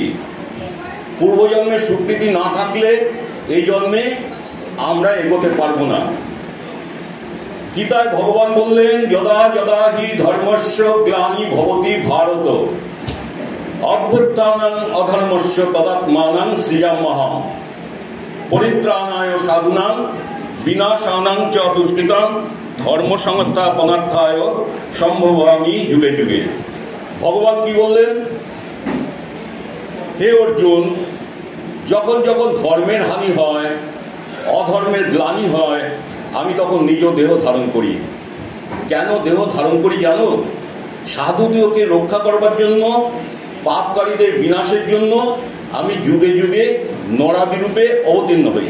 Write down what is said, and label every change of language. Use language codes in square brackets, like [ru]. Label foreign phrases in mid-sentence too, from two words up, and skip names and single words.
[bn] পূর্বজন্মের স্বীকৃতি না থাকলে এই জন্মে আমরা এগোতে পারবো না। গীতায় ভগবান বললেন [sa] যদা যদা হি ধর্মস্য গ্লানি ভবতি ভারত অভ্যুত্থানাং অধর্মস্য তদাত্মানাং সৃজাম্যহম পরিত্রাণায় সাধুনাং বিনাশানাং চ দুষ্কৃতাং ধর্ম সংস্থাপনার্থায় সম্ভবামি যুগে যুগে। [bn] ভগবান কি বললেন? হে অর্জুন, যখন যখন ধর্মের হানি হয়, অধর্মের গ্লানি হয়, আমি তখন নিজ দেহ ধারণ করি। কেন দেহ ধারণ করি জানো? সাধুদেহকে রক্ষা করবার জন্য, পাপকারীদের বিনাশের জন্য আমি যুগে যুগে নরাদিরূপে অবতীর্ণ হই।